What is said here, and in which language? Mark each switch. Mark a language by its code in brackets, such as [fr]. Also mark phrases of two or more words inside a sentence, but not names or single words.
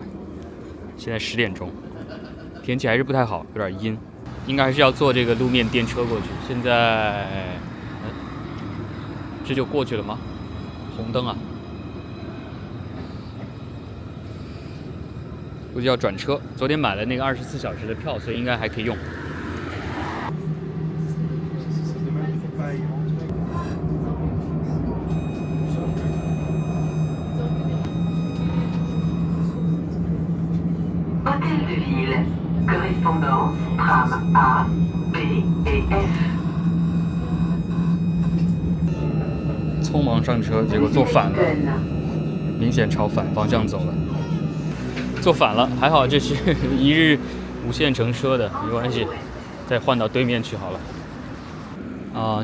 [zh] 現在10點鐘，天氣還是不太好，有點陰，應該還是要坐這個路面電車過去。現在，這就過去了嗎？紅燈啊，估計要轉車。昨天買了那個24小時的票，所以應該還可以用。 [fr] Hôtel de ville, correspondance tram A, B et F。 [zh] 匆忙上車，結果坐反了，明顯朝反方向走了。坐反了，還好這是一日無限乘車的，沒關係，再換到對面去好了。